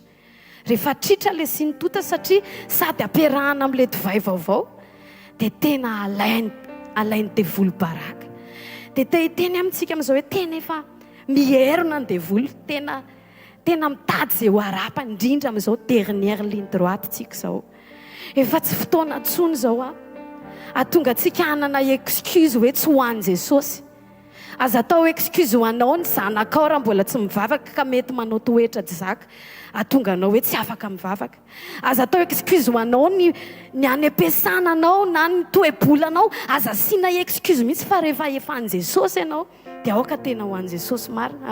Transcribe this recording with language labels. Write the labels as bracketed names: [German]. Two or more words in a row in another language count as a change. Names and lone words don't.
[Malagasy] Rehefa tritra le sintota satria sady ampiarahana amin'le divay vaovao dia tena alainy devoly baraka. Dia teny amintsika amin'izao hoe tena efa miherina ny devoly, tena mitady izay ho arapa indrindra amin'izao [French] dernière ligne droite [Malagasy] tsika izao. Efa tsy fotoana intsony izao ahatonga antsika hanana excuse hoe tsy ho an'i Jesosy. Aza atao excuse ho anao ny zanakao raha mbola tsy mivavaka ka mety manao toetra zaka ahatonga anao hoe tsy afaka mivavaka. Aza atao excuse ho anao ny any am-piasananao na ny toe-bolanao, aza asiana excuse mihitsy fa rehefa efa an'i Jesosy ianao dia aoka tena ho an'i Jesosy marina.